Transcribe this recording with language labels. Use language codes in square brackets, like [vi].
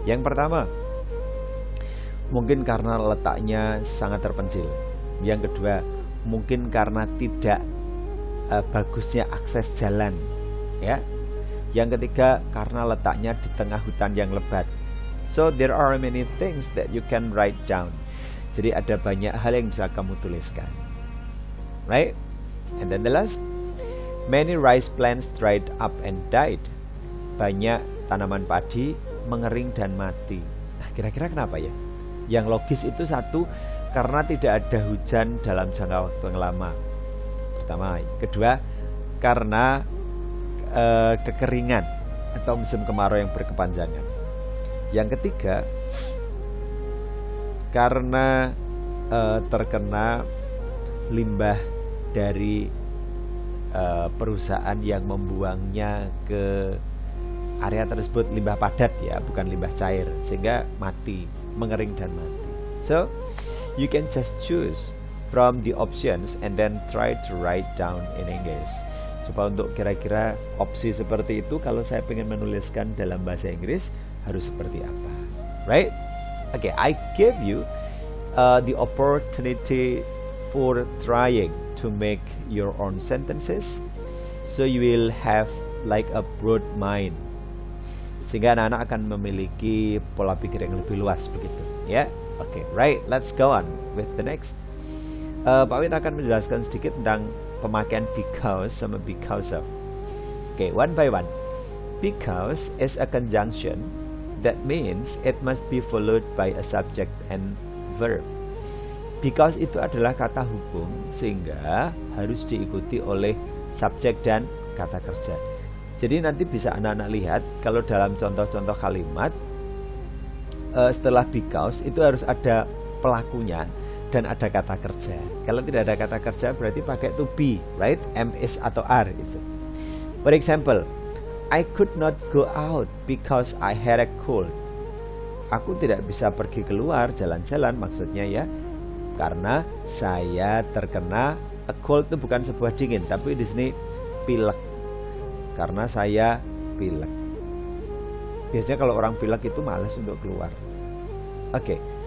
[id] Yang pertama, mungkin karena letaknya sangat terpencil. Yang kedua, mungkin karena tidak bagusnya akses jalan, ya. Yang ketiga, karena letaknya di tengah hutan yang lebat. [en] So there are many things that you can write down. [id] Jadi ada banyak hal yang bisa kamu tuliskan, [en] right? And then the last, many rice plants dried up and died. [id] Banyak tanaman padi mengering dan mati. Nah, kira-kira kenapa ya? Yang logis itu satu, karena tidak ada hujan dalam jangka waktu yang lama. Pertama. Kedua, karena kekeringan atau musim kemarau yang berkepanjangan. Yang ketiga, karena terkena limbah dari perusahaan yang membuangnya ke area tersebut, limbah padat ya, bukan limbah cair, sehingga mati, mengering dan mati. [en] So you can just choose from the options and then try to write down in English. [id] Coba untuk kira-kira opsi seperti itu, kalau saya ingin menuliskan dalam bahasa Inggris harus seperti apa, [en] right? Okay, I give you the opportunity for trying to make your own sentences, so you will have like a broad mind, [id] sehingga anak-anak akan memiliki pola pikir yang lebih luas begitu, ya. [en] Okay, right, let's go on with the next. [id] Pak Win akan menjelaskan sedikit tentang pemakaian because sama because of. [en] Okay, one by one. Because is a conjunction that means it must be followed by a subject and verb. [id] Because itu adalah kata hubung, sehingga harus diikuti oleh subjek dan kata kerja. Jadi nanti bisa anak-anak lihat kalau dalam contoh-contoh kalimat setelah because itu harus ada pelakunya dan ada kata kerja. Kalau tidak ada kata kerja berarti pakai to be, [en] right? [id] Am, is atau are itu. [en] For example, I could not go out because I had a cold. [id] Aku tidak bisa pergi keluar jalan-jalan, maksudnya ya, karena saya terkena, a cold itu bukan sebuah dingin, tapi di sini pilek. Karena saya pilek. Biasanya kalau orang pilek itu malas untuk keluar. Oke.